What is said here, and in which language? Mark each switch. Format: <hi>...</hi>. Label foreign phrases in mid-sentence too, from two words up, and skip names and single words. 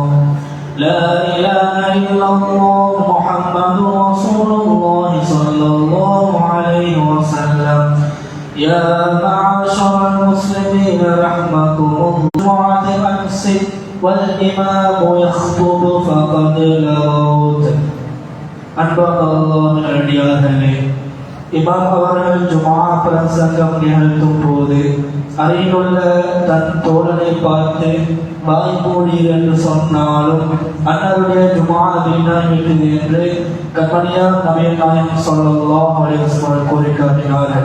<ar>لا إله إلا الله محمد رسول الله صلى الله عليه وسلم. يا معشر المسلمين رحمكم الله أمس والإمام يخطب فقد لغوت.</ar> <ta>அன்பாக அல்லாஹ்வின் அடியார்களே, இமாம் அவர்கள் ஜுமா பிரசங்கம் நிகழ்த்தும் போது அருகிலுள்ள தன் தோழனை பார்த்து வாய் மூடீர் என்று சொன்னாலும் அன்னருடைய ஜுமா வீணாகிவிட்டது என்று கண்மணியார் நபிகள் நாயகம்</ta> <ar>صلى الله عليه وسلم</ar> <ta>கூறி காட்டினார்கள்.</ta>